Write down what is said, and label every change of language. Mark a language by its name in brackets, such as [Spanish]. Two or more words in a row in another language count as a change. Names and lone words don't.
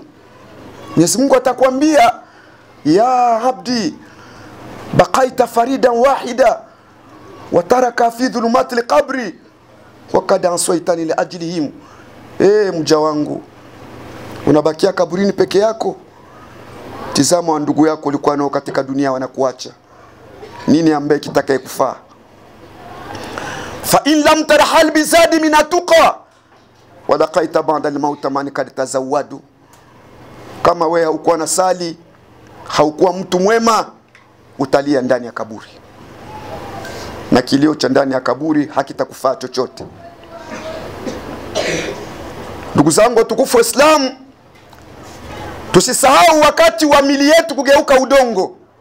[Swahili] Mwenyezi Mungu atakwambia, [Arabic] يا عبدي بقيت فريدا وحيدا وترك في ظلمات القبر وقد أنسيتني لأجلهم. [Swahili] Mja wangu, unabakia kaburini peke yako. Tizama wa ndugu yako ulikuwa nao katika dunia wanakuacha. Nini ambaye kitakaye kufaa? [Arabic] فإن لم ترحل بزاد من التقى ولاقيت بعد الموت من قد تزودا. [Swahili] Kama wewe haukuwa na sali, haukuwa mtu mwema, utalia ndani ya kaburi, na kilio cha ndani ya kaburi hakitakufaa chochote. Ndugu zangu watukufu wa Islam, tusisahau wakati wa mili yetu kugeuka udongo.